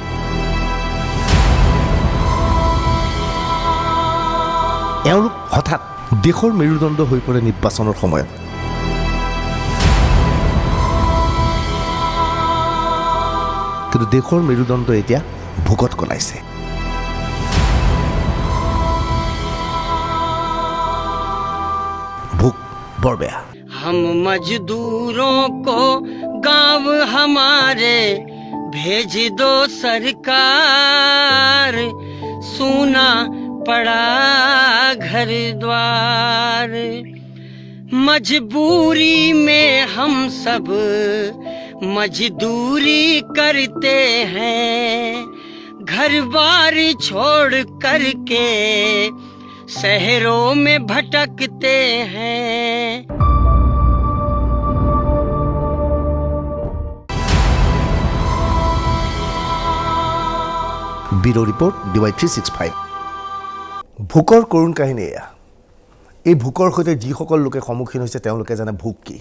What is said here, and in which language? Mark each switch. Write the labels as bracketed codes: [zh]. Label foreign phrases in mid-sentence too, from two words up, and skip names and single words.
[as] এওঁলোক হঠাৎ দেশৰ মেৰুদণ্ড হৈ পৰে নিৰ্বাচনৰ সময়ত। কিন্তু দেশৰ মেৰুদণ্ড এতিয়া ভোকত কলাইছে। ভোক বৰ বেয়া। [hi] हम मजदूरों को गांव हमारे भेज दो सरकार, सूना पड़ा घर द्वार। मजबूरी में हम सब मजदूरी करते हैं, घर बार छोड़ करके शहरों में भटकते हैं। [as] ব্যুৰো ৰিপৰ্ট DY365। ভোকৰ কৰুণ কাহিনী এয়া। এই ভোকৰ সৈতে যিসকল লোকে সন্মুখীন হৈছে তেওঁলোকে জানে ভোক কি।